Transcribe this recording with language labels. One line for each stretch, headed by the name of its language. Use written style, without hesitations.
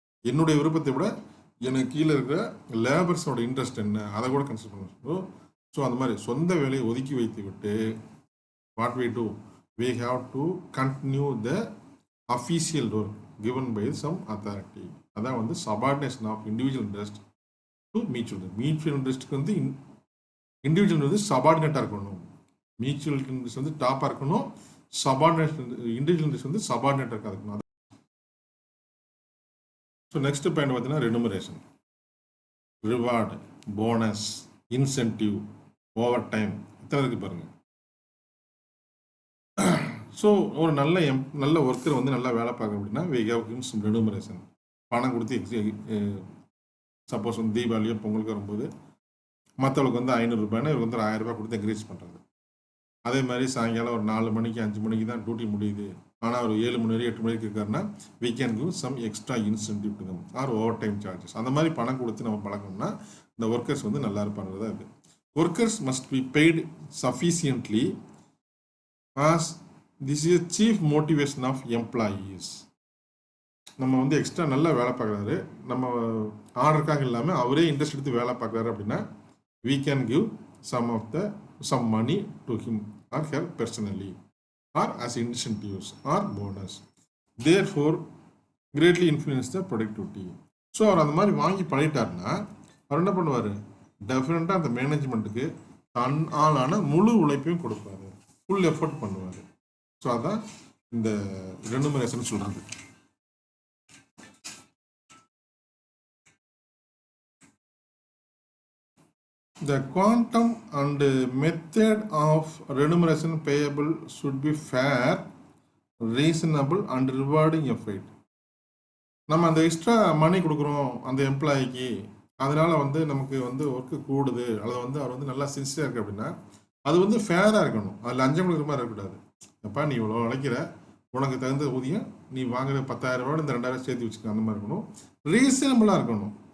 Tamil: என்னுடைய விருப்பத்தை விட எனக்கு கீழே இருக்கிற லேபர்ஸோட இன்ட்ரெஸ்ட் என்ன அதை கூட கன்சிடர் பண்ணணும். ஸோ அந்த மாதிரி சொந்த வேலையை ஒதுக்கி வைத்து விட்டு
English: What we do, we have to continue the official role given by some authority. அதான் வந்து subordination of individual interest to mutual.
Tamil: Mutual இன்ட்ரெஸ்ட்டுக்கு வந்து இண்டிவிஜுவல் வந்து சபார்டினேட்டாக இருக்கணும், மியூச்சுவல் இன்ட்ரெஸ்ட் வந்து டாப்பாக இருக்கணும், சபார்டினேஷன் இண்டிவிஜுவல் இன்ட்ரெஸ்ட் வந்து சபார்டினேட்டாக இருக்கணும். ஸோ நெக்ஸ்ட் பாயிண்ட் பார்த்தீங்கன்னா remuneration, reward, bonus, incentive, over time, இத்தனை இருக்குது பாருங்கள். ஸோ ஒரு நல்ல ஒர்க்கர் வந்து நல்லா வேலை பார்க்க அப்படின்னா
English: we have given some remuneration,
Tamil: பணம் கொடுத்து சப்போஸ் வந்து தீபாவளியோ பொங்கலுக்கு வரும்போது மற்றவங்களுக்கு வந்து 500 ரூபாய்னா இவருக்கு வந்து 1000 ரூபாய் கொடுத்து என்கரேஜ் பண்ணுறது. அதே மாதிரி சாயங்காலம் ஒரு 4 மணிக்கு 5 மணிக்கு தான் டியூட்டி முடியுது, ஆனால் அவர் 7 மணி வரை 8 மணிக்கு இருக்காருன்னா
English: we can give some extra incentive to them or overtime charges.
Tamil: அந்த மாதிரி பணம் கொடுத்து நம்ம பழக்கணும்னா இந்த ஒர்க்கர்ஸ் வந்து நல்லா இருப்பாங்கிறதா இது.
English: Workers must be paid sufficiently as this is a chief motivation of employees.
Tamil: நம்ம வந்து எக்ஸ்ட்ரா நல்லா வேலை பார்க்குறாரு, நம்ம ஆர்டருக்காக இல்லாமல் அவரே இன்ட்ரெஸ்ட் எடுத்து வேலை பார்க்குறாரு அப்படின்னா
English: we can give some money to him or her personally or as incentives or bonus, therefore greatly influence the productivity.
Tamil: So அவர் அந்த மாதிரி வாங்கி பண்ணிட்டாருன்னா அவர் என்ன பண்ணுவார், டெஃபினட்டாக அந்த மேனேஜ்மெண்ட்டுக்கு தன்னாலான முழு உழைப்பையும் கொடுப்பாரு, ஃபுல் எஃபர்ட் பண்ணுவார். ஸோ அதான் இந்த ரெனுமரேஷன் சொல்கிறது.
English: The quantum and method of remuneration payable should be fair, reasonable and rewarding effort.
Tamil: நம்ம அந்த எக்ஸ்ட்ரா மணி கொடுக்குறோம் அந்த எம்ப்ளாயிக்கு, அதனால் வந்து நமக்கு வந்து ஒர்க்கு கூடுது, அல்லது வந்து அவர் வந்து நல்லா சின்சியராக இருக்குது அப்படின்னா அது வந்து ஃபேராக இருக்கணும். அது லஞ்சம் கொடுக்குற மாதிரி இருக்கக்கூடாது. அப்பா நீ இவ்வளோ உழைக்கிற, உனக்கு தகுந்த ஊதியம் நீ வாங்குற 10,000 ரூபாய் இந்த 2,000 சேர்த்து வச்சுக்க, அந்த மாதிரி இருக்கணும். ரீசனபிளாக இருக்கணும்.